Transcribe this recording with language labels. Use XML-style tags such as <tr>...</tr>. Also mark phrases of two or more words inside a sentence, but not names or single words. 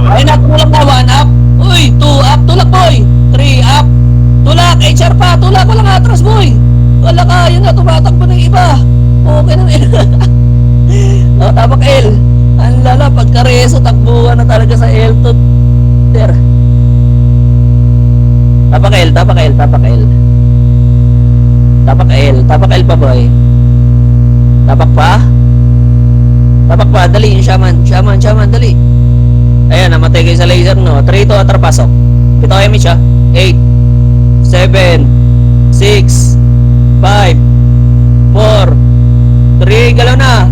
<tl>Ay, natulak na 1 up. Uy, 2 up. Tulak boy. 3 up. Tulak. HR pa. Tulak. Walang atras boy. Wala ka. Yun na. Tumatakbo ng iba. Okay na. Oh, tapak L. Ang lala. Pagkareso, takbuhan na talaga sa L2. There. Tapak L. Tapak L pa boy. Tapak pa. Dali yung shaman, dali. Ayan, namatay kayo sa laser, no? 3 to atrapasok. Ito kayo, Mitch, ha? 8, 7, 6, 5, 4, 3, galaw na.</tl>